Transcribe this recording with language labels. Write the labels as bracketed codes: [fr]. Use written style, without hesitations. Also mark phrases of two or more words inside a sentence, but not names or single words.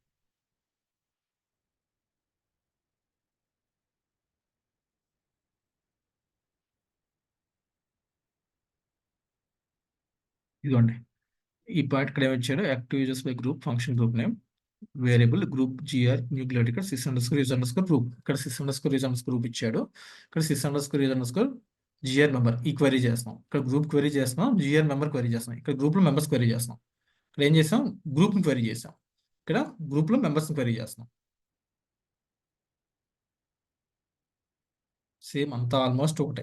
[te] ఇదిగోండి, ఈ పార్ట్ ఇక్కడ ఏమొచ్చాడు? [en] active users by group, function group name, variable group GR new glad record sys_user_ group. [te] ఇక్కడ sys_user_ ఇచ్చాడు. ఇక్కడ [en] sys_user_ GR member. [te] ఈ క్వైరీ చేస్తున్నాం. ఇక్కడ గ్రూప్ క్వైరీ చేస్తున్నాం, [en] GR member [te] క్వైరీ చేస్తున్నాం. ఇక్కడ గ్రూప్ లో మెంబర్స్ క్వైరీ చేస్తున్నాం. ఇక్కడ ఏం చేసాం? గ్రూప్ ని క్వైరీ చేసాం. ఇక్కడ గ్రూప్ లో మెంబర్స్ క్వైరీ చేస్తున్నాం. సేమ్ అంతా ఆల్మోస్ట్ ఒకటే.